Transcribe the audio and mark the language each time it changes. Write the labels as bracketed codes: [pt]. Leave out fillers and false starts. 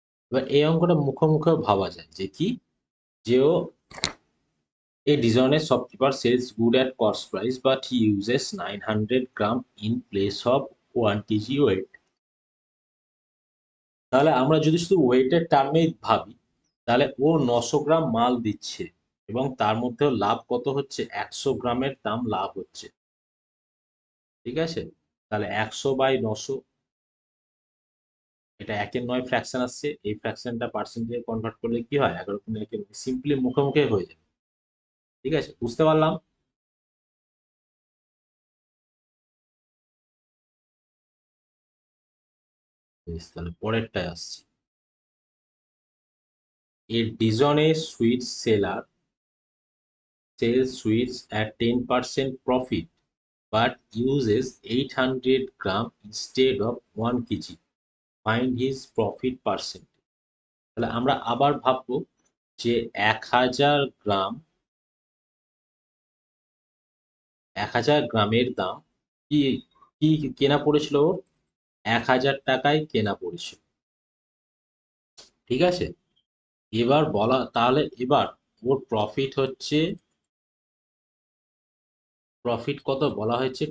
[bn] এবার এই অঙ্কটা মুখে ভাবা যায় যে কি, যে ও [en] a dishonest shopkeeper sells good at cost price but he uses 900 gram in place of 1 kg weight। [bn] তাহলে আমরা যদি শুধু ওয়েটের টার্মে ভাবি, তাহলে ও 900 গ্রাম মাল দিচ্ছে এবং তার মধ্যেও লাভ কত হচ্ছে? 100 গ্রামের দাম লাভ হচ্ছে। ঠিক আছে, তাহলে 100/900, এটা 1/9 ফ্র্যাকশন আসছে। এই ফ্র্যাকশনটা পার্সেন্টেজে কনভার্ট করলে কি হয়? 11/9 সিম্পলি মুখে হয়ে যাবে। ঠিক আছে, বুঝতে পারলাম? বেশ, তাহলে পরেরটায় আসছি। [en] A dishonest sweet seller sells sweets at 10% profit but uses 800 gram instead of 1 kg. Find his profit percent। [bn] তাহলে আমরা আবার ভাববো যে 1000 গ্রাম, 1000 গ্রামের দাম কি কি কেনা পড়েছিল ওর? 1000 টাকায় কেনা পড়েছিল। ঠিক আছে, এবার বলা, তাহলে এবার ওর প্রফিট হচ্ছে, প্রফিট কত বলা হয়েছে?